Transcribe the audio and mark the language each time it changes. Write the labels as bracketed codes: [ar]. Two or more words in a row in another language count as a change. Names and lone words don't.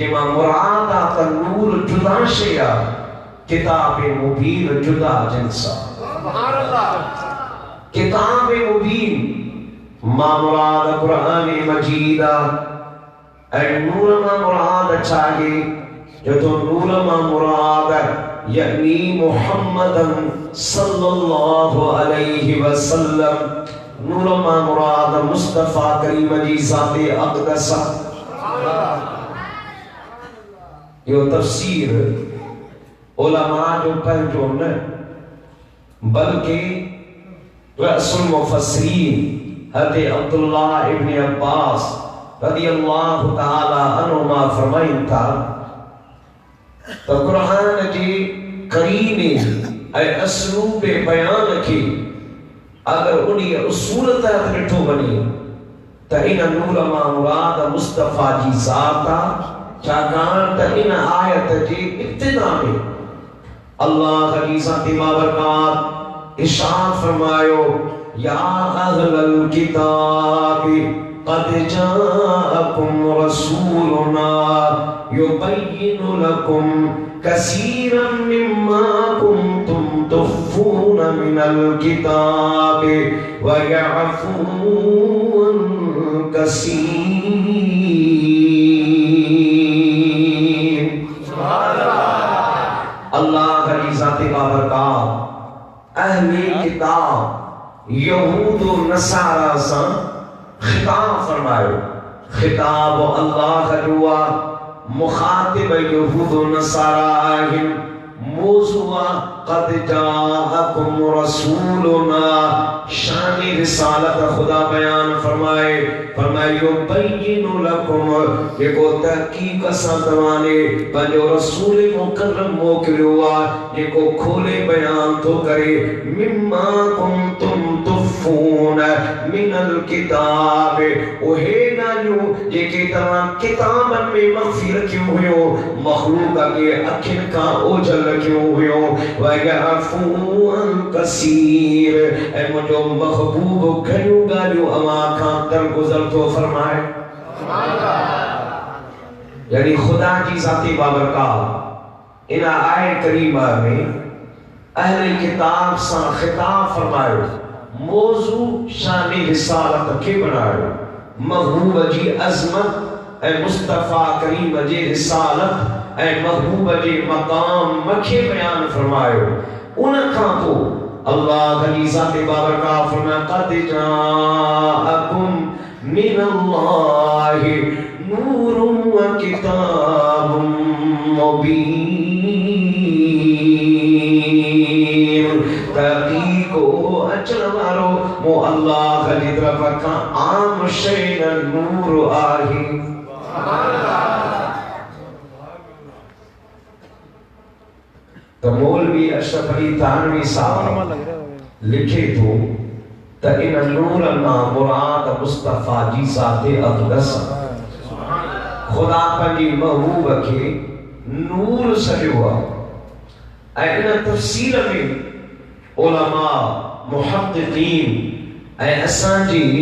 [sd] जंहिंमां मुराद आहे त नूर जुदा शइ आहे, किताब मुबीन जुदा जिन्स आहे। किताब मुबीन मामुराद कुरान मजीद नूर मामुराद चाहे जो तो नूर मामुराद यानी मुहम्मदन [ar] صلى الله عليه وسلم [sd] नूर मामुराद मुस्तफा करीम जी ज़ाते अक़दस यो तफसीर उलमा जो पंहिंजो न बल्कि रसूल मुफस्सिरीन हज़रत अब्दुल्ला इब्न अब्बास [ar] رضي الله تعالى عنهما [sd] फरमाइन था तो कुरान जी करीने ऐं असलूब बयान की अगर उन्हीं उसूल तहत ॾिठो वञे त इन नूर मां मुराद मुस्तफा जी ज़ात आहे छाकाणि त इन आयत जी इब्तिदा में अल्लाह जी ज़ात बाबरकात इरशाद फरमायो [ar] يا أهل الكتاب قد جاءكم رسولنا يبين لكم كثيرا مما كنتم تخفون من الكتاب و يعفو عن كثير. [sd] अल्लाह की ज़ात बाबरकात अहले किताब यहूद व नसारा से खिताब फरमायो। खिताब अल्लाह जो मुखातिब यहूद व नसारा आहिन मौज़ूअ [ar] قد جاءكم رسولنا [sd] शान रिसालत खुदा बयान फरमाए फरमायो [ar] بين لكم [sd] जेको तहकीक सां तव्हांने पंहिंजो रसूल मुकर्रम मोकिलियो आहे जेको खोले बयान थो करे [ar] مما كنتم تخفون من الكتاب [sd] उहे ॻाल्हियूं जेके तव्हां किताबनि में मख़फ़ी रखियूं हुयूं मख़लूक़ खे अखियुनि खां ओझल रखियूं हुयूं [ar] و يعفو عن كثير [sd] ऐं मुंहिंजो महबूब घणियूं ॻाल्हियूं अवां खां दरगुज़र थो फरमाए। यानी खुदा जी ज़ाती बाबरकात इन आयत करीमा में अहले किताब सां खिताब फरमायो मौजू शान रिसालत खे बनायो महबूब जी अज़मत ऐं मुस्तफा करीम जी रिसालत ऐं महबूब जे मक़ाम मखे बयान फरमायो। उन खां पोइ अल्लाह की ज़ात बाबरकात फरमाया [ar] قد جاءكم من الله نور و كتاب مبين [sd] तहक़ीक़ो अचण वारो मो अल्लाह जी तरफ़ खां आम शइ नूर आहे। तो मौलवी अशरफ अली थानवी साहब लिखे तो त इन नूर मां मुराद मुस्तफा जी ज़ाते अक़दस खुदा पंहिंजी महबूब खे नूर सॾियो आहे ऐं इन तफ़सीर में उलमा मुहक़्क़ीन ऐं असांजी